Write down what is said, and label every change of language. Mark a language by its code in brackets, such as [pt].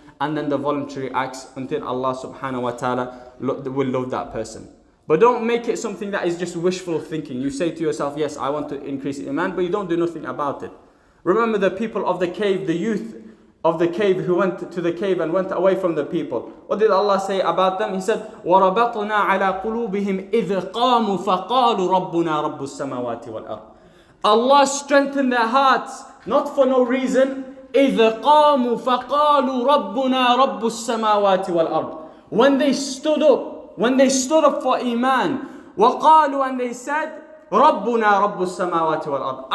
[en] And then the voluntary acts until Allah subhanahu wa ta'ala will love that person. But don't make it something that is just wishful thinking. You say to yourself, yes, I want to increase Emaan, but you don't do nothing about it. Remember the people of the cave, the youth of the cave who went to the cave and went away from the people. What did Allah say about them? He said, [ar] وَرَبَطْنَا عَلَىٰ قُلُوبِهِمْ إِذْ قَامُوا فَقَالُوا رَبُّنَا رَبُّ السَّمَاوَاتِ وَالْأَرْضِ. [en] Allah strengthened their hearts, not for no reason. [ar] إِذْ قَامُوا فَقَالُوا رَبُّنَا رَبُّ السَّمَاوَاتِ وَالْأَرْضِ. [en] When they stood up for Emaan, [ar] وَقَالُوا, [en] and they said, [ar] رَبُّنَا رَبُّ السَّمَاوَاتِ وَالْأَرْضِ.